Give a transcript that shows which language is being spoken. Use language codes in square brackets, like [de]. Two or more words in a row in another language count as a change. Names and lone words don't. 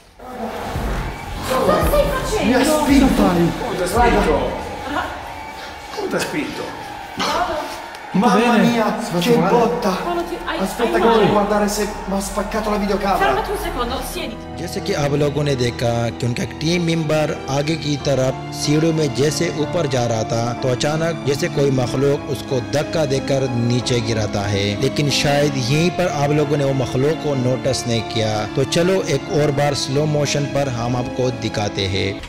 [it] Cosa stai facendo? Mi ha spinto! Come ti ha spinto? Come ti ha spinto? Mamma bene? mia, che botta! Paolo, Aspetta hai che voglio male? guardare se mi ha spaccato la videocamera. Fermati un secondo, siediti. [hi] जैसे कि आप लोगों ने देखा कि उनका [en] team member [hi] आगे की तरफ सीढ़ियों में जैसे ऊपर जा रहा था तो अचानक जैसे कोई मखलूक उसको धक्का देकर नीचे गिराता है, लेकिन शायद यहीं पर आप लोगों ने वो मखलूक को नोटिस नहीं किया। तो चलो एक और बार [en] slow motion [hi] पर हम आपको दिखाते हैं।